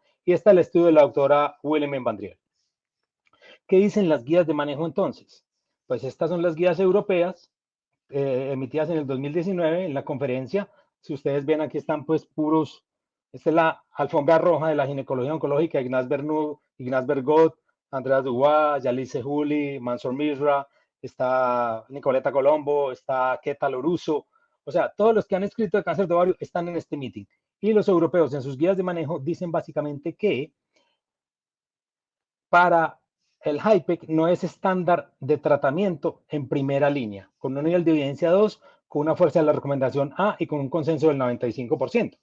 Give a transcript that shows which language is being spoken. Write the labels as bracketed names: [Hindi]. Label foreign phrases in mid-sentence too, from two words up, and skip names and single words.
[Spanish] Y está el estudio de la doctora Willemien van Driel. ¿Qué dicen las guías de manejo entonces? Pues estas son las guías europeas, emitidas en el 2019 en la conferencia. Si ustedes ven, aquí están pues puros Esta es la alfombra roja de la ginecología oncológica, Ignaz Bernoud, Ignaz Bergot, Andreas Dubois, Yalice Juli, Mansour Misra, está Nicoleta Colombo, está Keta Loruso. O sea, todos los que han escrito de cáncer de ovario están en este meeting. Y los europeos en sus guías de manejo dicen básicamente que para el HIPEC no es estándar de tratamiento en primera línea, con un nivel de evidencia 2, con una fuerza de la recomendación A y con un consenso del 95%.